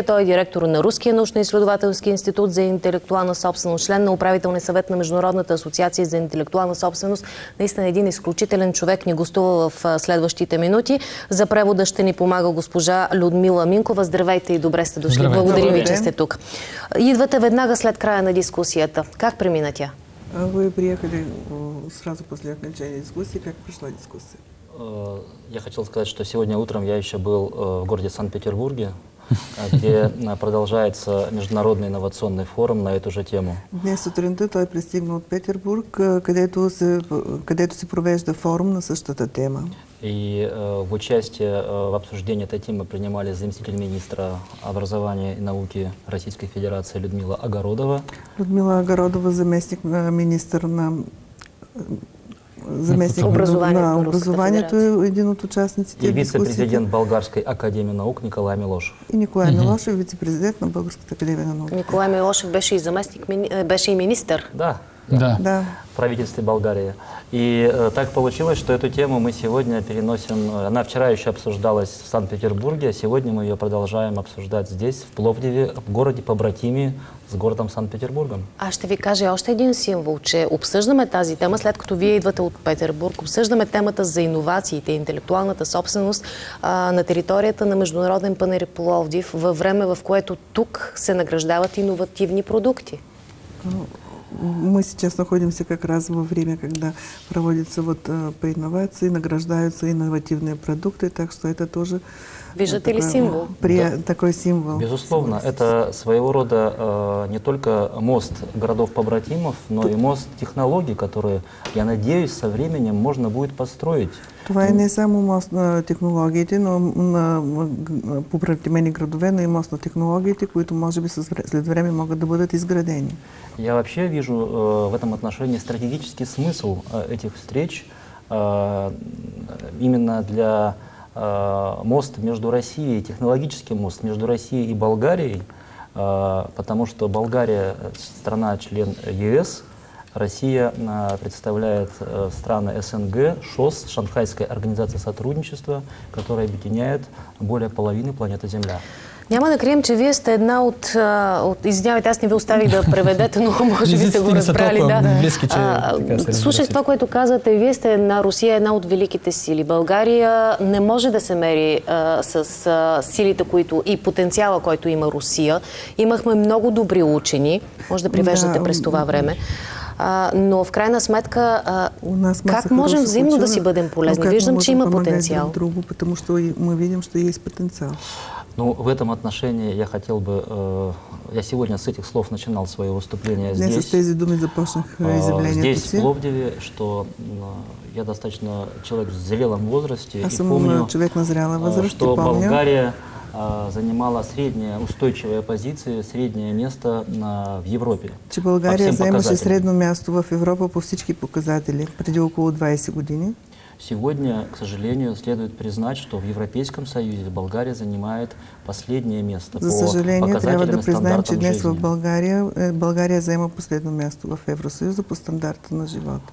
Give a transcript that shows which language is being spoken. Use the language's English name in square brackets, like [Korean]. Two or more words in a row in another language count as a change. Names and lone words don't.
[Bulgarian] Той е директор на Руския научно-изследователски институт за интелектуална собственост, член на управителния съвет на Международната асоциация за интелектуална собственост. Наистина един изключителен човек ни гостува в следващите минути. За превода ще ни помага госпожа Людмила Минкова. Здравейте и добре сте дошли. Благодарим ви, че сте тук. Идвате веднага след края на дискусията. Как премина тя? [Russian] Вы приехали сразу после окончания дискуссии. Как прошла дискуссия? Я хотел сказать, что сегодня утром я еще был в городе Санкт-Петербурге, где продолжается международный инновационный форум на эту же тему. [Bulgarian] Днес сутринта той пристигна в Петербург, където се провежда форум на същата тема. [Russian] И в участие в обсуждении этой темы принимали заместитель министра образования и науки Российской Федерации Людмила Огородова. [Bulgarian] Людмила Огородова, заместник министър на образованието, един от участниците. [Russian] И вице-президент Болгарской академии наук Николай Милошев. [Bulgarian] И Николай Милошев, вице-президент на Българската академия на наук. Николай Милошев беше и беше и министър. Да. [Russian] В правительстве Болгарии. И так получилось, что эту тему мы сегодня переносим. Она вчера еще обсуждалась в Санкт-Петербурге, а сегодня мы ее продолжаем обсуждать здесь, в Пловдиве, в городе побратими с городом Санкт-Петербургом. [Bulgarian] Аз ще ви кажа още един символ, че обсъждаме тази тема, след като вие идвате от Петербург, обсъждаме темата за иновациите и интелектуалната собственост на територията на Международен панаир Пловдив, във време, в което тук се награждават иновативни продукти. [Russian] Мы сейчас находимся как раз во время, когда проводятся по инновации, награждаются инновативные продукты, так что это тоже... [Bulgarian] Виждате ли символ? [Russian] Такой символ. Безусловно, это своего рода не только мост городов-побратимов, но и мост технологий, которые, я надеюсь, со временем можно будет построить. [Bulgarian] Това е не само мост на технологиите, но на побратимени градове, но и мост на технологиите, които може би след време могат да бъдат изградени. [Russian] Я вообще вижу в этом отношении стратегический смысл этих встреч именно для мост между Россией, технологический мост между Россией и Болгарией, потому что Болгария страна-член ЕС, Россия представляет страны СНГ, ШОС, Шанхайская организация сотрудничества, которая объединяет более половины планеты Земля. [Bulgarian] Няма да крием, че вие сте една от... Извинявайте, аз не ви оставих да преведете, но може би сте го разбрали. Слушах това, което казвате. Вие сте Русия е една от великите сили. България не може да се мери с силите, които и потенциала, който има Русия. Имахме много добри учени. Може да привеждате през това време. Но в крайна сметка, [Russian] У нас масса [Bulgarian] как можем [Russian] хороших [Bulgarian] взаимно да [Russian] ученых, [Bulgarian] си бъдем [Russian] но [Bulgarian] полезни? [Russian] как мы [Bulgarian] Виждам, че [Russian] можем [Bulgarian] има [Russian] помогать [Bulgarian] потенциал. [Russian] друг другу, потому что мы видим, что есть потенциал. Ну, в этом отношении я хотел бы, я сегодня с этих слов начинал свое выступление [Bulgarian] Днес с [Russian] здесь, [Bulgarian] тези думи започнах изявлението [Russian] здесь, в [Bulgarian] си. [Russian] Пловдиве, что я достаточно человек в зрелом возрасте [Bulgarian] Аз [Russian] и [Bulgarian] съм [Russian] помню, [Bulgarian] човек на зряла възраст и [Russian] что [Bulgarian] помня, [Russian] Болгария занимала средние устойчивые позиции, среднее место в Европе. [Bulgarian] че [Russian] по [Bulgarian] България [Russian] всем [Bulgarian] заемаше [Russian] показателям. [Bulgarian] средно място в Европа по всички показатели преди около 20 години. [Russian] Сегодня, к сожалению, следует признать, что в Европейском Союзе Болгария занимает последнее место [Bulgarian] За [Russian] по [Bulgarian] съжаление, трябва [Russian] показателям [Bulgarian] да [Russian] и [Bulgarian] признаем, че [Russian] стандартам [Bulgarian] днес в [Russian] жизни. [Bulgarian] България заема последно място в Евросъюза по стандарта на живота.